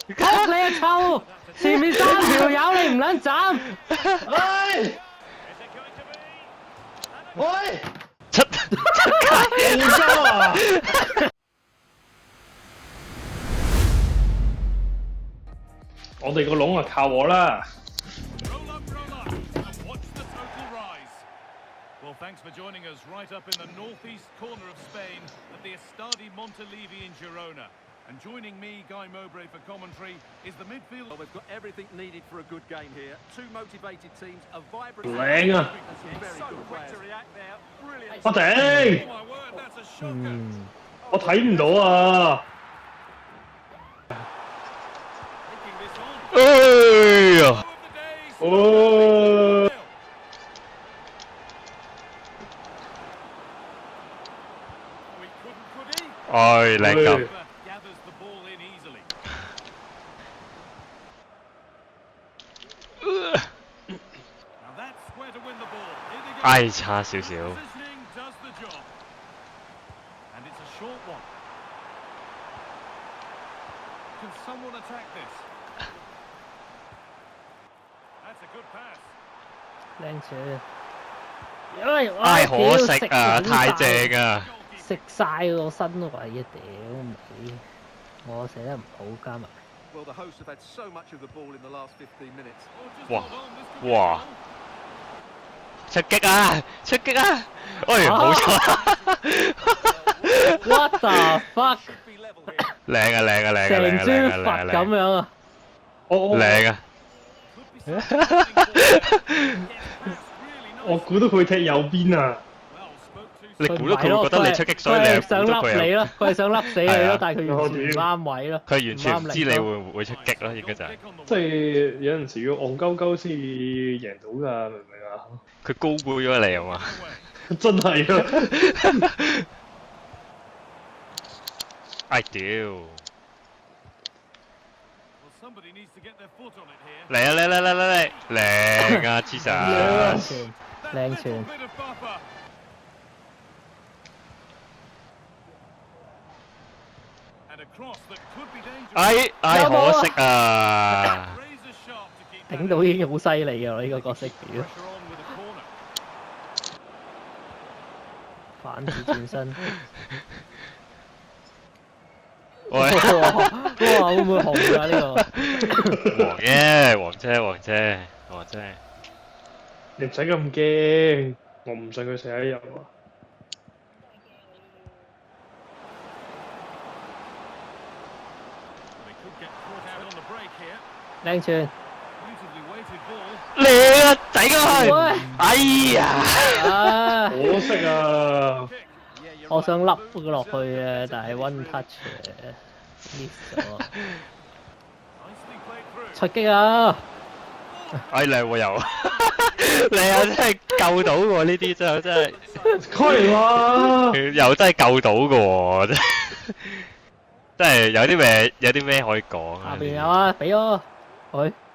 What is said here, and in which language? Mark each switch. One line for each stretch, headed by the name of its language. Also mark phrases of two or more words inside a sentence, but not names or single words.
Cantonese: 撲你啊臭！前面三條友你唔撚斬？喂！喂！出澳洲啊！我哋個籠啊靠我啦！
English: Well, thanks for joining us right up in the northeast corner of Spain at the Estadi Montilivi in Girona. And joining me, Guy Mowbray, for commentary is the midfield. Well, we've got everything needed for a good game here. Two motivated teams, a vibrant...
Cantonese: 靚啊！
English: Very good players. To react there. Brilliant.
Cantonese: 我頂！
English: Oh my word, that's a shocker.
Cantonese: 我睇唔到啊！
English: Taking this on.
Cantonese: 哎呀！
English: Goal of the day.
Cantonese: 哦！
English: Oh, he couldn't, could he?
Cantonese: 哎，靚咁。
English: Gathers the ball in easily. Now that's where to win the ball. Here they go.
Cantonese: 哎，差少少。
English: Positioning does the job. And it's a short one. Can someone attack this? That's a good pass.
Cantonese: 靚柱，因為唉，可惜啊，太正啊！食晒個身位啊！屌你，我寫得唔好加埋。
English: Well, the hosts have had so much of the ball in the last 15 minutes. Oh, just Wow. hold on, this could be Wow. a goal.
Cantonese: 出擊啊！出擊啊！哎，冇錯。
English: What the fuck？ Be level here.
Cantonese: 靚啊！靚啊！靚啊！成靚啊！尊靚啊！佛咁樣啊！靚啊！
English: Could be something for him. Gets past really
Cantonese: 我
English: nice.
Cantonese: 估到佢踢右邊啊！
English: Well, spoke too
Cantonese: 你
English: soon.
Cantonese: 估到佢會覺得你出擊，所以你佢又係想笠估到佢又，你咯，佢係想笠死你係啊咯，但係佢完全唔啱位咯，佢完全唔知你會。會唔會出擊咯，應該就係。
English: Kick on the
Cantonese: 即
English: wing.
Cantonese: 係有陣時要戇鳩鳩先贏到㗎，明唔明啊？佢高估咗你啊嘛！真係啊！哎屌！
English: Well, somebody needs to get their foot on it here.
Cantonese: 嚟啊嚟嚟嚟嚟嚟！靚啊，黐實！傳
English: That
Cantonese: 靚
English: little
Cantonese: 傳，
English: bit of buffer. And a cross that could be dangerous.
Cantonese: 哎哎，可惜啊！
English: Razor sharp to keep that
Cantonese: 頂到已經好犀利㗎啦！呢個角色屌，
English: pressure on with a corner.
Cantonese: 反子轉身，喂，哇！會唔會紅㗎呢個？黃啫，黃姐，黃姐，黃姐。你唔使咁驚，我唔信佢射得入啊！
English: They could get caught out on the break here.
Cantonese: 靚傳，
English: Beautifully weighted ball.
Cantonese: 嚟啊，仔佢！喂！哎呀！啊！可惜啊！
English: Kick. Yeah, you're
Cantonese: 我
English: right.
Cantonese: 想笠佢落去嘅，但係
English: one touch
Cantonese: miss 咗。
English: Nicely played through.
Cantonese: 出擊啊！哎，靚喎又，你又真係救到喎！呢啲真係，虧啦！又真係救到嘅喎！真係，真係有啲咩可以講啊？下邊有啊，俾我佢。